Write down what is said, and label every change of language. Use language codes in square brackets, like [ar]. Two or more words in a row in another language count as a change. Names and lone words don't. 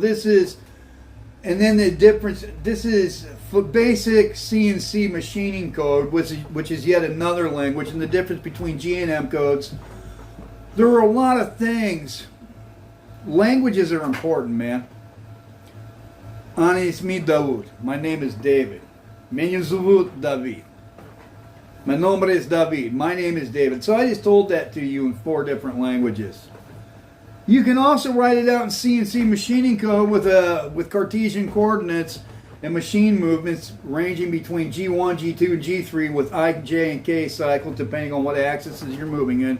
[en] And then the difference, this is for basic CNC machining code, which is yet another language, and the difference between G and M codes. There are a lot of things. Languages are important, man. [ar] أنا اسمي [en] David. My name is David. [ru] Меня зовут [es] David. My nombre es David. [en] My name is David. So I just told that to you in 4 different languages. You can also write it out in CNC machining code with Cartesian coordinates and machine movements ranging between G1, G2, and G3 with I, J, and K cycles depending on what axes you're moving in.